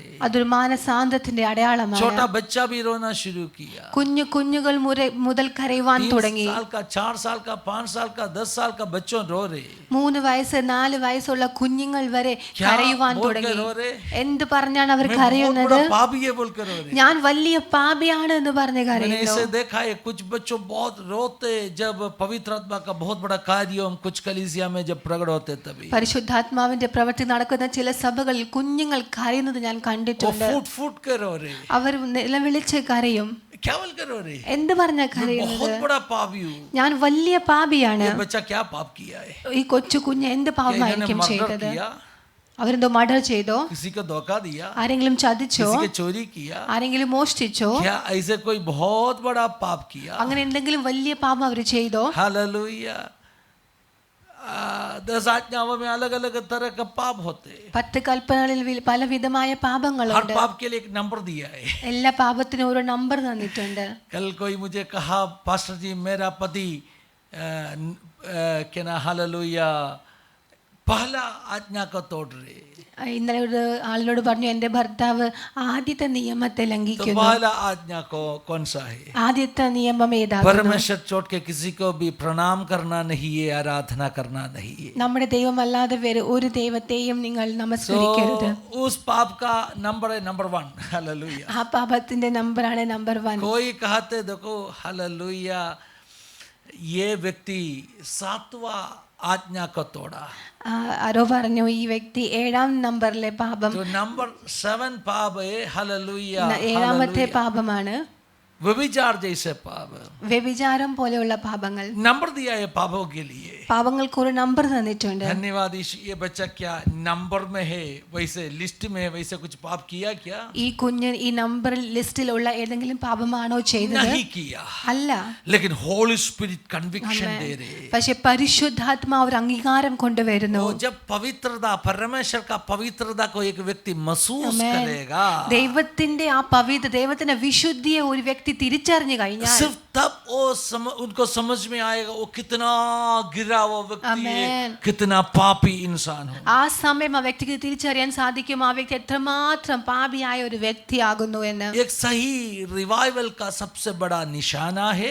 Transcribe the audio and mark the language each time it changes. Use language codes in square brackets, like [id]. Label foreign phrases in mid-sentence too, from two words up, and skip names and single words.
[ml] അതൊരു മാനസാന്തരത്തിന്റെ അടയാളമാണ്. [hi] छोटा बच्चा भी रोना शुरू किया, [ml] കുഞ്ഞുകൾ മുതൽ കരയുവാൻ 3 തുടങ്ങി. [hi] साल का, 4 साल का, 5 साल का, 10 साल का बच्चों रो रहे। [ml] 3 വയസ്സ് 4 വയസ്സുള്ള കുഞ്ഞുങ്ങൾ വരെ [hi] क्या [ml] കരയുവാൻ [hi] बोल के [ml] തുടങ്ങി. [hi] रो रहे? [ml] എന്ത് പറഞ്ഞാണ് അവർ [hi] मैं बहुत [ml] കരയുന്നത്? [hi] बड़ा पापी है बोल कर रो रहे। [ml] ഞാൻ വലിയ പാപിയാണ് എന്ന് പറഞ്ഞ് [hi] मैंने [ml] കരയുന്നു. [hi] इसे देखा है, कुछ बच्चों बहुत रोते जब पवित्र आत्मा का बहुत बड़ा कार्य कुछ कलीसिया में जब प्रकट होते तभी [ml] പരിശുദ്ധാത്മാവിന്റെ പ്രവൃത്തി നടക്കുന്ന ചില സഭകളിൽ കുഞ്ഞുങ്ങൾ കരയുന്നത് ഞാൻ [hi] वो [ml] കണ്ടിട്ടുണ്ട്. [hi] फूट फूट के रो रहे। [ml] അവർ നിലവിളിച്ച് കരയും. [hi] क्या बोल कर रो रहे? [ml] എന്ത് പറഞ്ഞ [hi] मैं [ml] കരയുന്നത്? [hi] बहुत बड़ा पापी हूँ। [ml] ഞാൻ വലിയ പാപിയാണ്. [hi] ये बच्चा क्या पाप किया है? [ml] ഈ കൊച്ചു കുഞ്ഞ് എന്ത് [hi] क्या इन्होंने [ml] പാപമായിരിക്കും [hi] मर्डर [ml] ചെയ്തത്? [hi] किया, [ml] അവരെന്തോ മർഡർ ചെയ്തോ? [hi] किसी को धोखा दिया, [ml] ആരെങ്കിലും ചതിച്ചോ? [hi] किसी के चोरी किया, [ml] ആരെങ്കിലും മോഷ്ടിച്ചോ? [hi] क्या ऐसे कोई बहुत बड़ा पाप किया? [ml] അങ്ങനെ എന്തെങ്കിലും വലിയ പാപം അവർ ചെയ്തോ? [hi] हालेलुया। 10 आज्ञाओं में अलग अलग तरह का पाप होते हैं। [ml] 10 കൽപ്പനകളിൽ പലവിധമായ [hi] हर [ml] പാപങ്ങളുണ്ട്. [hi] पाप के लिए एक नंबर दिया है। [ml] എല്ലാ പാപത്തിനും ഓരോ നമ്പർ തന്നിട്ടുണ്ട്. [hi] कल कोई मुझे कहा, पास्टर जी मेरा पति क्या ना, हालेलुया, पहला आज्ञा को तोड़ रहे। [ml] ഇന്നലെ ഒരു ആളിനോട് പറഞ്ഞു, എന്റെ ഭർത്താവ് ആദ്യത്തെ നിയമത്തെ [hi] तो [ml] ലംഘിക്കുന്നു. [hi] पहला आज्ञा को कौन सा है? [ml] ആദ്യത്തെ നിയമം ഏതാകുന്നു? [hi] परमेश्वर छोड़ के किसी को भी प्रणाम करना नहीं है, आराधना करना नहीं है। [ml] നമ്മുടെ ദൈവമല്ലാതെ വേറെ ഒരു ദൈവത്തെയും നിങ്ങൾ നമസ്കരിക്കരുത്. [hi] तो उस पाप का नंबर है नंबर 1। हालेलुया। [ml] ആ പാപത്തിന്റെ നമ്പറാണ് നമ്പർ 1. [hi] कोई कहते देखो, हालेलुया, ये व्यक्ति 7वां आज्ञा को तोड़ा, [ml] ആരോ പറഞ്ഞു ഈ വ്യക്തി 7ാം നമ്പറിലെ പാപം, [hi] तो नंबर 7 पाप है। हालेलुया। [ml] 7ാമത്തെ പാപമാണ് [hi] व्यभिचार जैसे पाप, [ml] വ്യഭിചാരം പോലെയുള്ള പാപങ്ങൾ. [hi] नंबर दिया है पापों के लिए। [ml] പാപങ്ങൾക്ക് ഒരു നമ്പർ തന്നിട്ടുണ്ട്. [hi] धन्यवाद यीशु। ये बच्चा क्या नंबर में है, वैसे लिस्ट में है, वैसे कुछ पाप किया क्या? [ml] ഈ കുഞ്ഞ് ഈ നമ്പർ ലിസ്റ്റിലുള്ള ഏതെങ്കിലും പാപമാണോ ചെയ്തത്? [hi] नहीं किया, [ml] അല്ല. [hi] लेकिन [en] Holy Spirit conviction [hi] दे रहे। [ml] പക്ഷെ പരിശുദ്ധാത്മാവ് ഒരു അംഗീകാരം കൊണ്ടുവരുന്നു. [hi] तो जब पवित्रता, परमेश्वर का पवित्रता को एक व्यक्ति महसूस करेगा, [ml] ദൈവത്തിന്റെ ആ ദൈവത്തിന്റെ വിശുദ്ധിയെ ഒരു വ്യക്തി തിരിച്ചറിഞ്ഞു കഴിഞ്ഞാൽ [hi] सिर्फ तब वो उनको समझ में आएगा वो कितना गिरा वो व्यक्ति है, कितना पापी इंसान हो। [ml] ആ സമയം ആ വ്യക്തിക്ക് തിരിച്ചറിയാൻ സാധിക്കും ആ വ്യക്തി എത്രമാത്രം പാപിയായ ഒരു വ്യക്തിയാകുന്നു എന്ന്. [hi] एक सही रिवाइवल का सबसे बड़ा निशाना है